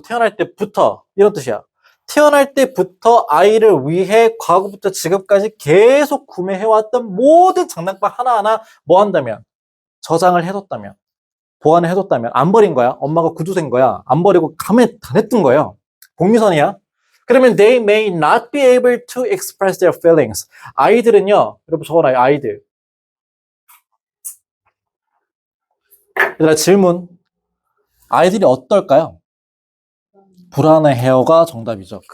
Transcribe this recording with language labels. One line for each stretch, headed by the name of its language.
Korean: 태어날 때부터 이런 뜻이야. 태어날 때부터 아이를 위해 과거부터 지금까지 계속 구매해왔던 모든 장난감 하나하나 뭐 한다면? 저장을 해뒀다면, 보관을 해뒀다면, 안 버린 거야. 엄마가 구두쇠인 거야. 안 버리고 가만히 다 냈던 거예요. 복미선이야. 그러면
English: they may not be able to express their feelings.
Korean: 아이들은요, 여러분 적어놔요, 아이들. 얘들아, 질문. 아이들이 어떨까요? 불안해해요가 정답이죠.